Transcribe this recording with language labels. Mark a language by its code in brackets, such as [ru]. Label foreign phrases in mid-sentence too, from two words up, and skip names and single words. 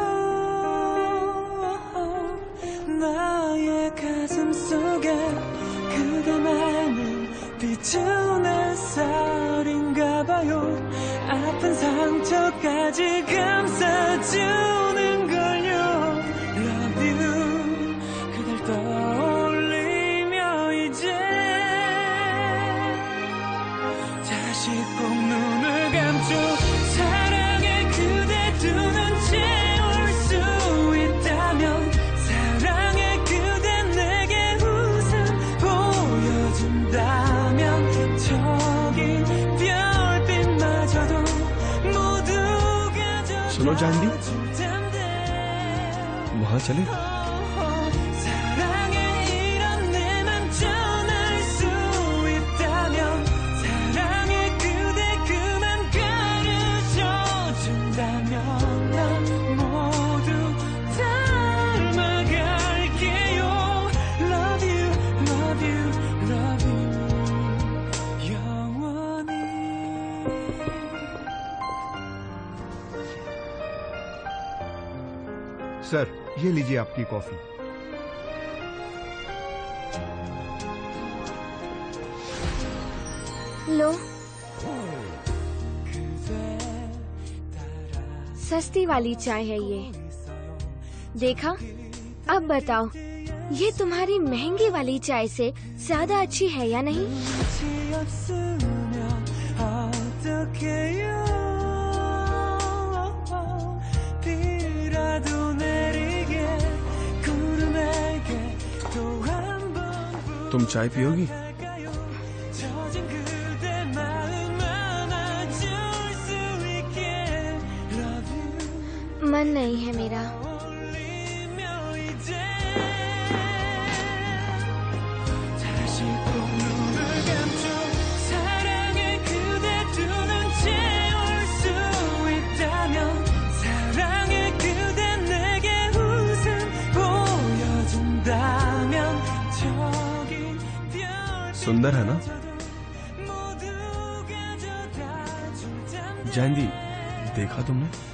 [ko] 나의 가슴 속에 그대만을 비추는 햇살인가 봐요. 아픈 상처까지 감싸주는 걸요. [en] Love you. [ko] 그댈 떠올리며 이제 다시 꼭 눈을 감죠. 사랑에 그대 두 눈 채울 수 있다면, 사랑에 그대 내게 웃음 보여준다면, 저기 별빛마저도 모두가 [hi] सुनो चांदी, वहाँ चले? [ko] 사랑에 이런 내맘 전할 수 있다면, 사랑에 그대 그만 가르쳐준다면, 난 모두 닮아갈게요. [en] Love you, love you, love you. [ko] 영원히. [hi] सर, ये लीजिए आपकी कॉफी। लो, सस्ती वाली चाय है ये। देखा? अब बताओ, ये तुम्हारी महंगी वाली चाय से ज्यादा अच्छी है या नहीं? [ko] 빛이 없으면 어떡해요 비라도 내리게 구름에게 또 한 번 [hi] तुम चाय पियोगी? [ko] 젖은 그대 마음 안아줄 수 있게 [en] Love you [hi] मन नहीं है मेरा। [ko] 울리며 이제 다시 꼭 눈을 감죠 사랑의 그대 두 눈 채울 수 있다면 사랑의 그대 내게 웃음 보여준다면 저기 별 [hi] सुंदर है ना? [ko] 모두 가져다 준다면 [hi] जयंती देखा तुमने?